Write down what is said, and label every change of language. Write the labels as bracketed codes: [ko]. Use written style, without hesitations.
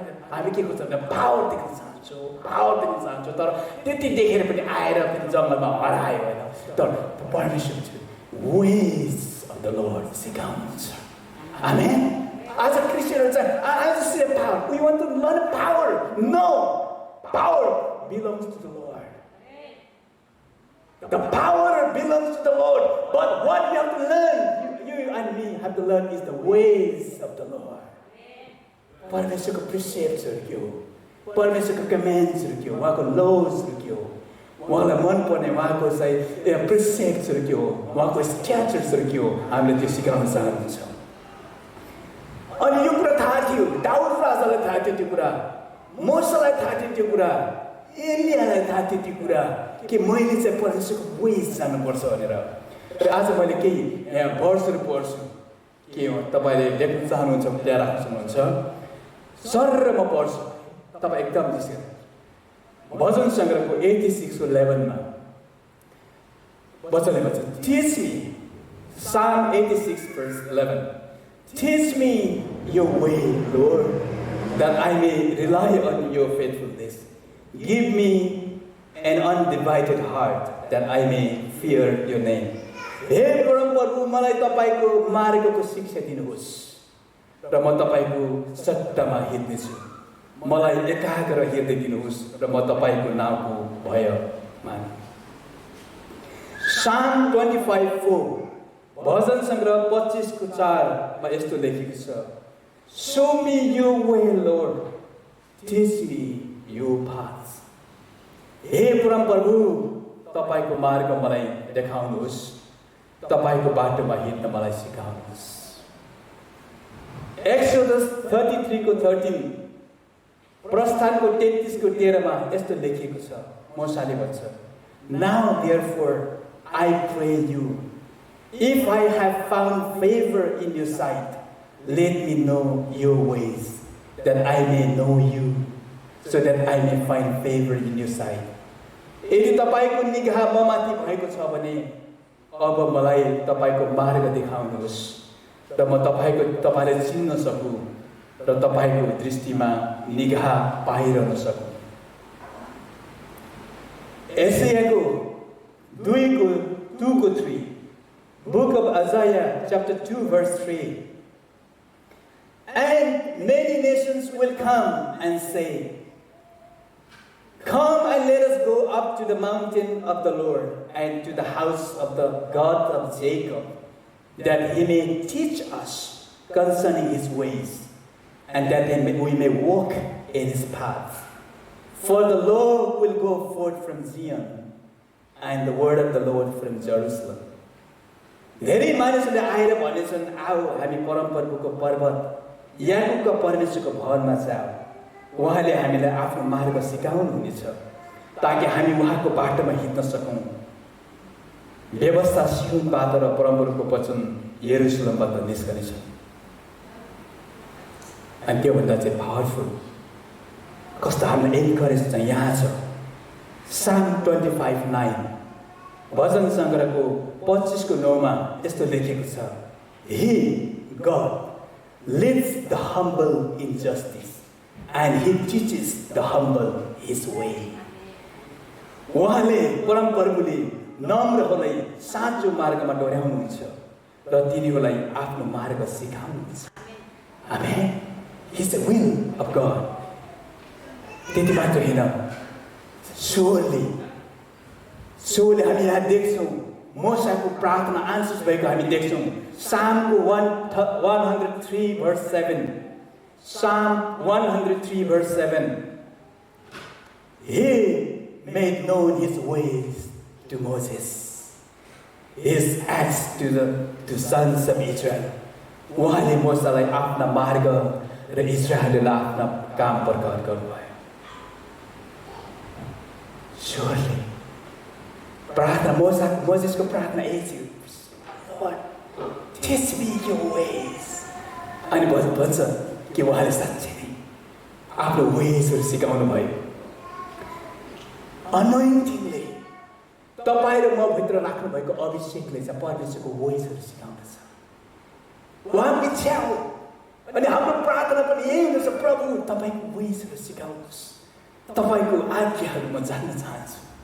[ne] हामी के खोज्छौँ, पावर देख्न चाहन्छौँ, पावर देख्न चाहन्छौँ। तर त्यति देखेर पनि आएर पनि जङ्गलमा हरायो होइन। तर परमेश्वर [en] ways of the Lord [ne] सिकाउनुहुन्छ। [en] आमेन। [ne] आज क्रिस्चियनहरू चाहिँ [en] I just see power, we want to learn power. No, power belongs to the Lord. The power belongs to the Lord, but what we have to learn, you and me have to learn, is the ways of the Lord. [ne] परमेश्वरको प्रिसेप्ट्सहरू के हो, परमेश्वरको कमेन्ड्सहरू के हो, उहाँको लजहरू के हो, उहाँलाई मनपर्ने उहाँको चाहिँ प्रिसेप्ट्सहरू के हो, उहाँको स्ट्याचर्सहरू के हो, हामीले त्यो सिकाउन चाहन्छौँ। अनि यो कुरा थाहा थियो, दाउद राजालाई थाहा थियो त्यो कुरा, मोसालाई थाहा थियो त्यो कुरा, एलियालाई थाहा थियो त्यो कुरा कि मैले चाहिँ परमेश्वरको वेज जान्नुपर्छ भनेर। र आज मैले केही यहाँ वर्ड्सहरू पढ्छु, के हो तपाईँले लेख्न चाहनुहुन्छ त्यहाँ राख्न सक्नुहुन्छ। सर म पढ्छु, तपाईँ एकदम जिस्केर। भजन सङ्ग्रहको 86:11 वचनले भन्छ, [en] Teach me, Psalm 86:11, teach me your way, Lord, that I may rely on your faithfulness. Give me an undivided heart that I may fear your name. [ne] हे परमप्रभु, मलाई तपाईको मार्गको शिक्षा दिनुहोस् र म तपाईको सत्यमा हिँड्नेछु। मलाई एकाग्र हृदय दिनुहोस् र म तपाईको नामको भय माने। Psalm 25:4 भजन सङ्ग्रह 25:4 मा यस्तो लेखेको छ, [en] Show me your way, Lord. Teach me your paths. [ne] हे परम प्रभु, तपाईको मार्ग मलाई देखाउनुहोस्, तपाईको बाटोमा हिँड्न मलाई सिकाउनुहोस्। [en] Exodus 33:13 [ne] प्रस्थानको 33:13 मा यस्तो लेखिएको छ, मोसाले भन्छ, [en] Now therefore I pray you, if I have found favor in your sight, let me know your ways, that I may know you, so that I may find favor in your sight. [ne] यदि तपाईको निगाह ममाथि भएको छ भने अब मलाई तपाईको मार्ग देखाउनुहोस् र म तपाईले चिन्न सकु र तपाईको दृष्टिमा निगाह पाइरहन सकु। [en] एसायाको 2:3 Book of Isaiah chapter 2 verse 3 And many nations will come and say, Come and let us go up to the mountain of the Lord and to the house of the God of Jacob, that he may teach us concerning his ways, and that we may walk in his paths. For the law will go forth from Zion, and the word of the Lord from Jerusalem. [ne] धेरै मानिसहरूले आएर भनेछन्, आओ हामी परमप्रभुको पर्वत याकुबका परमेश्वरको भवनमा जाऊ, उहाँले हामीलाई आफ्नो मार्ग सिकाउनुहुनेछ ताकि हामी उहाँको बाटोमा हिँड्न सकौँ। व्यवस्था सियोनबाट र परमप्रभुको वचन यरुशलेमबाट निस्कनेछ। अनि त्योभन्दा चाहिँ पावरफुल कस्तो हामीलाई एन्करेज चाहिँ यहाँ छ। [en] Psalm 25:9 [ne] भजन सङ्ग्रहको 25:9 मा यस्तो लेखेको छ, [en] He, God, leads the humble in justice, and he teaches the humble his way. [ne] उहाँले परमप्रभुले नम्रहरूलाई साँचो मार्गमा डोर्याउनुहुन्छ र तिनीहरूलाई आफ्नो मार्ग सिकाउनुहुन्छ। [en] आमेन। It's the will of God. [ne] त्यति मात्र होइन, surely हामी यहाँ देख्छौँ मोसाको प्रार्थना आन्सर्स भएको हामी देख्छौँ। [en] Psalm 103 verse 7 Psalm 103 verse 7 He made known his ways to Moses, his acts to sons of Israel. [ne] उहाँले मोसालाई आफ्ना मार्ग र इस्राएललाई आफ्ना काम प्रकट गर्नुभयो। [en] Surely [ne] प्रार्थना मोसेसको प्रार्थना यही थियो, [en] Lord, teach me your ways. [ne] अनि भन्छ कि उहाँले साँच्चै नै आफ्नो वेजहरू सिकाउनु भयो। अनोइन्टिङले तपाईँ र म भित्र राख्नु भएको अभिषेकले चाहिँ परमेश्वरको वेजहरू सिकाउँदछ। उहाँको इच्छा हो अनि हाम्रो प्रार्थना पनि यही हुँदछ, प्रभु तपाईँको वेजहरू सिकाउनुहोस्, तपाईँको आज्ञाहरू म जान्न चाहन्छु।